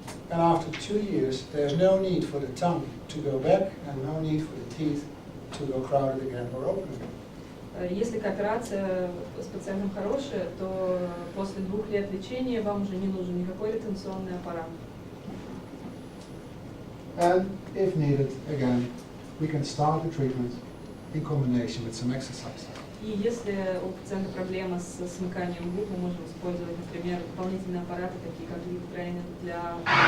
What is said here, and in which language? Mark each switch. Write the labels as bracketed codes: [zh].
[en] And after 2 years, there's no need for the tongue to go back and no need for the teeth to go crowded again or open again. [ru] Если кооперация с пациентом хорошая, то после 2 лет лечения вам уже не нужен никакой ретенционный аппарат. [en] And if needed, again, we can start the treatment in combination with some exercise. [ru] И если у пациента проблема с смыканием губ, мы можем использовать, например, дополнительные аппараты, такие как лип-тренер для...